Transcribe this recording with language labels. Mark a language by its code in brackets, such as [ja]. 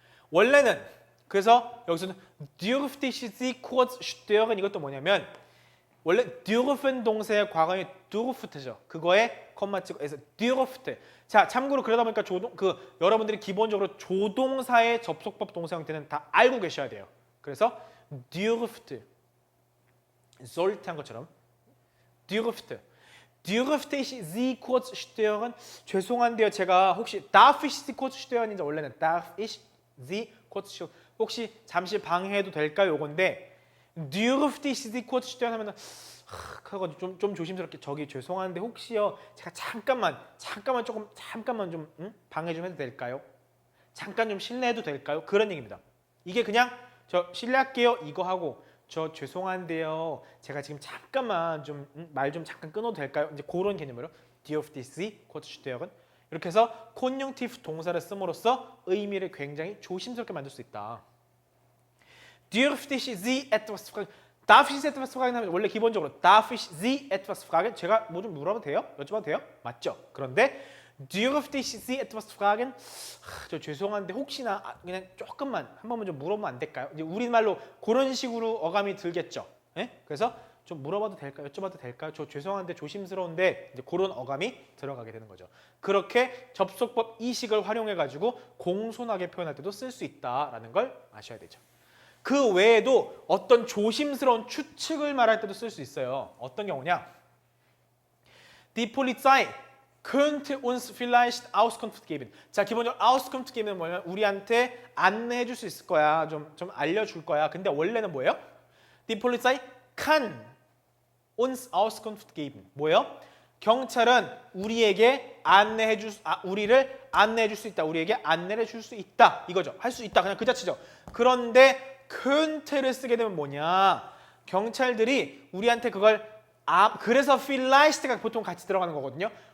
[ko] 원래는 그래서 여기서는 [de] dürfte ich Sie kurz stören [ko] 이것도 뭐냐면 원래 dürfen 동사의 과거형이 dürfte죠. 그거에 콤마 찍고 해서 dürfte. 자, 참고로 그러다 보니까 여러분들이 기본적으로 조동사의 접속법 동사 형태는 다 알고 계셔야 돼요. 그래서 dürfte, sollte 한 것처럼 dürfte. [de] dürfte ich Sie kurz stören? [ko] 죄송한데요. 제가 혹시 [de] darf ich Sie kurz stören [ko] 인지 원래는 darf ich Sie kurz stören. 혹시 잠시 방해해도 될까요? 요건데 [de] dürfte ich Sie kurz stören [ko] 하면은 그거 좀 조심스럽게 저기 죄송한데 혹시요 제가 잠깐만 좀 방해 좀 해도 될까요? 잠깐 좀 실례해도 될까요? 그런 얘기입니다. 이게 그냥 저 실례할게요 이거 하고 저 죄송한데요 제가 지금 잠깐만 좀 말 좀 잠깐 끊어도 될까요? 이제 그런 개념으로 [de] dürfte ich Sie kurz stören [ko] 이렇게 해서 콘용티프 동사를 씀으로써 의미를 굉장히 조심스럽게 만들 수 있다. [de] dürfte ich Sie etwas fragen? darf ich Sie etwas fragen? [ko] 하면 원래 기본적으로 [de] darf ich Sie etwas fragen? [ko] 제가 뭐 좀 물어봐도 돼요? 여쭤봐도 돼요? 맞죠? [de] 그런데 dürfte ich Sie etwas fragen? [ko] 저 죄송한데 혹시나 그냥 조금만 한 번만 좀 물어보면 안 될까요? 이제 우리말로 그런 식으로 어감이 들겠죠. 예? 그래서 좀 물어봐도 될까요? 여쭤봐도 될까요? 저 죄송한데 조심스러운데 이제 그런 어감이 들어가게 되는 거죠. 그렇게 접속법 이식을 활용해가지고 공손하게 표현할 때도 쓸 수 있다라는 걸 아셔야 되죠. 그 외에도 어떤 조심스러운 추측을 말할 때도 쓸 수 있어요. 어떤 경우냐? [de] Die Polizei könnte uns vielleicht Auskunft geben. [ko] 자, 기본적으로 Auskunft geben은 뭐냐면 우리한테 안내해 줄 수 있을 거야. 좀 알려줄 거야. 근데 원래는 뭐예요? [de] Die Polizei kann uns Auskunft geben. [ko] 뭐예요? 경찰은 우리에게 우리를 안내해 줄 수 있다. 우리에게 안내를 줄 수 있다. 이거죠. 할 수 있다. 그냥 그 자체죠. 그런데 könnt를 쓰게 되면 뭐냐? 경찰들이 우리한테 그걸 그래서 vielleicht 가 보통 같이 들어가는 거거든요.